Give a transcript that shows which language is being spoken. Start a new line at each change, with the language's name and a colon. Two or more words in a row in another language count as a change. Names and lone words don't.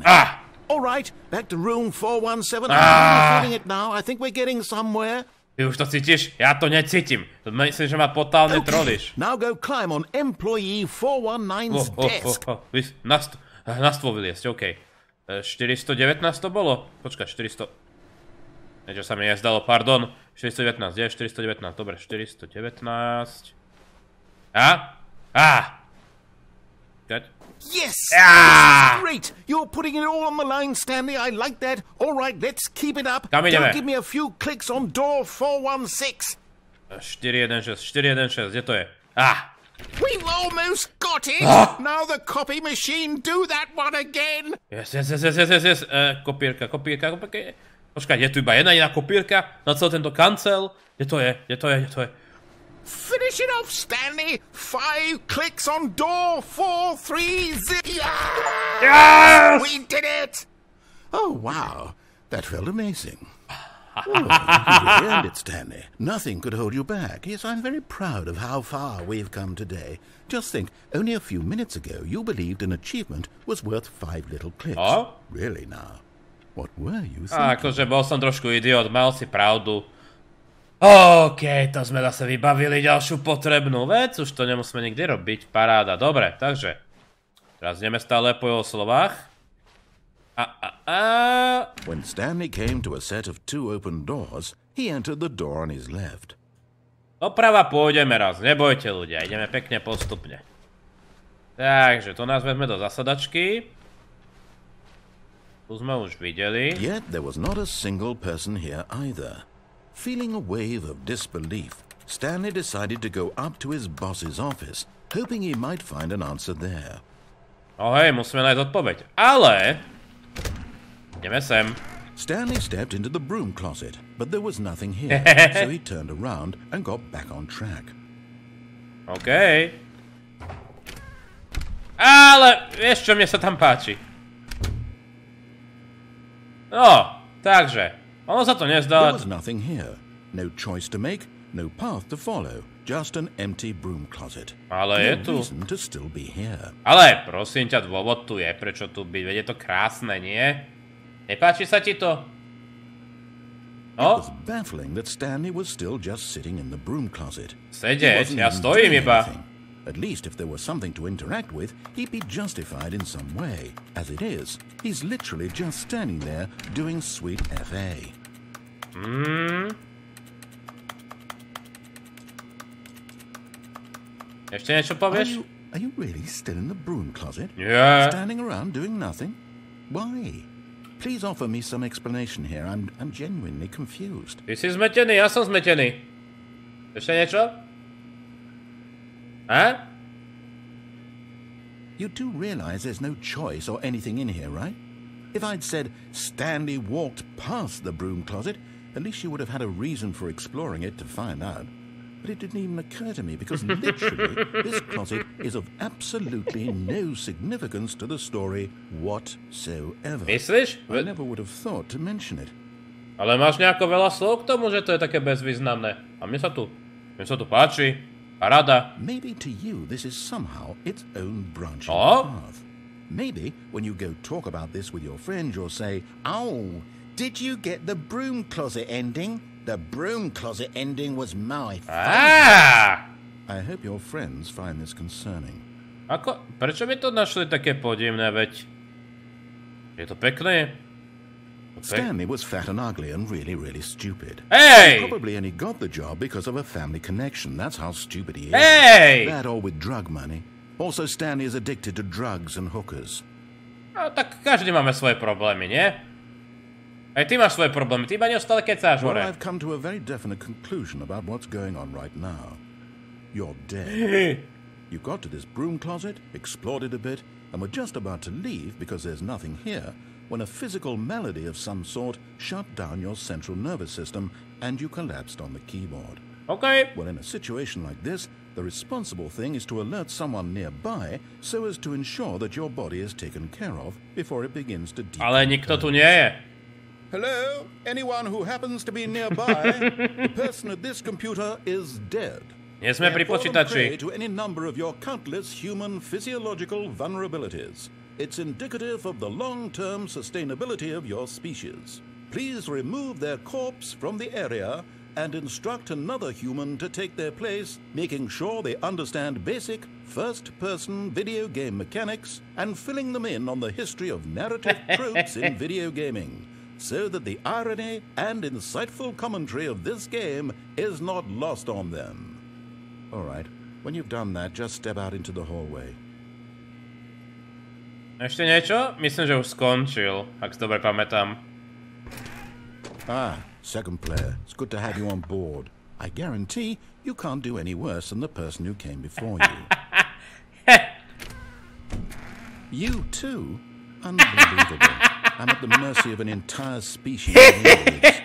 English: All right, back to room 417. I'm feeling it now. I think we're getting somewhere.
Slovak: Ty už to cítiš? Ja to necítim. Myslím, že ma totálne trolíš.
English: Now go climb on employee 419's desk.
Slovak: Na stôl vyliesť, OK. 419 to bolo? Počkaj, 400... Niečo sa mi nezdalo, pardon. 419, kde je 419? Dobre, 419...
English: Yes! This is great! You're putting it all on the line, Stanley. I like that. All right, let's keep it up.
Slovak: Kam ideme?
English: Now give me a few clicks on door 416.
Slovak: 416, kde to je?
English: We've almost got it! Now the copy machine, do that one again! Yes.
Slovak: Kopírka. Počkaj, je tu iba jedna kopírka na celý tento kancel? Kde to je?
English: Finish it off, Stanley! 5 clicks on door 430! Yes! We did it! Oh, wow. That felt amazing. You really earned it, Stanley. Nothing could hold you back. Yes, I'm very proud of how far we've come today. Just think, only a few minutes ago you believed an achievement was worth 5 little clicks. Really now? What were you thinking?
Slovak: Akože bol som trošku idiot, mal si pravdu. OK, to sme zase vybavili ďalšiu potrebnú vec, už to nemusíme nikdy robiť, paráda. Dobre, takže teraz ideme stále po jeho slovách.
English: When Stanley came to a set of 2 open doors, he entered the door on his left.
Slovak: Doprava pôjdeme raz, nebojte ľudia, ideme pekne postupne. Takže, to nás vezme do zasadačky. Tu sme už videli.
English: Yet there was not a single person here either. Feeling a wave of disbelief, Stanley decided to go up to his boss's office, hoping he might find an answer there.
Slovak: Oh hej, musíme nájsť odpoveď. Ale... ideme sem.
English: Stanley stepped into the broom closet, but there was nothing here, so he turned around and got back on track.
Slovak: OK. Ale vieš čo, mne sa tam páči. No, takže. Ono sa to nezdá.
English: There was nothing here. No choice to make, no path to follow. Just an empty broom closet.
Slovak: Ale je tu.
English: No reason to still be here.
Slovak: Ale prosím ťa, dôvod tu je, prečo tu byť. Veď je to krásne, nie? Nepáči sa ti to? No?
English: It was baffling that Stanley was still just sitting in the broom closet.
Slovak: Sedieť, ja stojím iba.
English: At least if there was something to interact with, he'd be justified in some way. As it is, he's literally just standing there doing sweet FA.
Slovak: Ešte niečo povieš?
English: Are you really still in the broom closet? Yeah. Standing around doing nothing? Why? Please offer me some explanation here. I'm genuinely confused.
Slovak: Ty si zmetený, ja som zmetený. Ešte niečo?
English: You do realize there's no choice or anything in here, right? If I'd said Stanley walked past the broom closet, at least you would have had a reason for exploring it to find out. But it didn't even occur to me because literally this closet is of absolutely no significance to the story whatsoever.
Slovak: Myslíš?
English: I never would have thought to mention it.
Slovak: Ale máš nejako veľa slov k tomu, že to je také bezvýznamné. A mne sa tu páči. Paráda.
English: Maybe to you this is somehow its own branching path. Maybe when you go talk about this with your friend you'll say, "Oh, did you get the broom closet ending? The broom closet ending was my favorite." I hope your friends find this concerning.
Slovak: Ako? Prečo by to našli také podivné, veď? Je to pekné?
English: Stanley was fat and ugly and really, really stupid. Hey! He probably only got the job because of a family connection. That's how stupid he is. Hey! That or with drug money. Also, Stanley is addicted to drugs and hookers.
Slovak: No, tak každý máme svoje problémy, nie? Aj ty máš svoje problémy, ty iba neustále kecáš hore.
English: Well, I've come to a very definite conclusion about what's going on right now. You're dead. You got to this broom closet, explored it a bit, and were just about to leave because there's nothing here, when a physical malady of some sort shut down your central nervous system and you collapsed on the keyboard. Okay. Well, in a situation like this, the responsible thing is to alert someone nearby so as to ensure that your body is taken care of before it begins to decompose.
Slovak: Ale nikto tu nie je.
English: Hello? Anyone who happens to be nearby? The person at this computer is dead.
Slovak: Nie sme pri počítači.
English: To any number of your countless human physiological vulnerabilities. It's indicative of the long-term sustainability of your species. Please remove their corpse from the area and instruct another human to take their place, making sure they understand basic first-person video game mechanics and filling them in on the history of narrative tropes in video gaming, so that the irony and insightful commentary of this game is not lost on them. All right, when you've done that, just step out into the hallway.
Slovak: Ešte niečo? Myslím, že už skončil, ak si dobre pamätám.
English: Ah, second player. It's good to have you on board. I guarantee you can't do any worse than the person who came before you. You too? Unbelievable. I'm at the mercy of an entire species of idiots.